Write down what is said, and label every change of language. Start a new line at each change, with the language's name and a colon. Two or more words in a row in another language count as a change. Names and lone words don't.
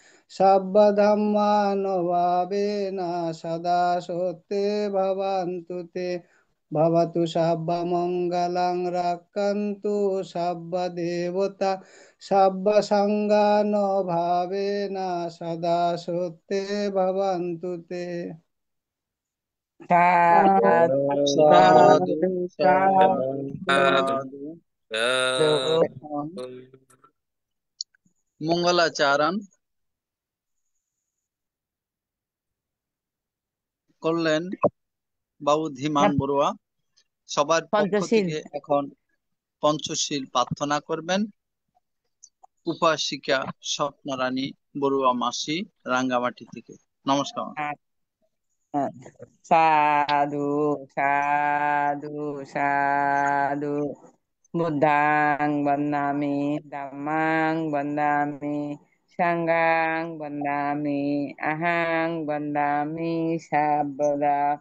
Pali: सर्वधर्मानुभावेन सदा सत्ये भवन्तु ते भवतु सर्वमङ्गलं रक्षन्तु सर्वदेवता सब्बसङ्गानो भावेन सदा सत्ये भवन्तु ते साधु সাধু साधु সাধু साधु সাধু। साधु
Bangla: এখন মঙ্গলাচরণ করলেন বাবু ধীমান বড়ুয়া। সবার পক্ষ পঞ্চশীল থেকে এখন পঞ্চশীল প্রার্থনা করবেন উপাসিকা স্বপ্নরানী বড়ুয়া মাসি, রাঙ্গামাটি থেকে। নমস্কার।
Pali: साधु साधु साधु बुद्धां वन्दामि धम्मां वन्दामि संघां वन्दामि अहं वन्दामि सर्वदा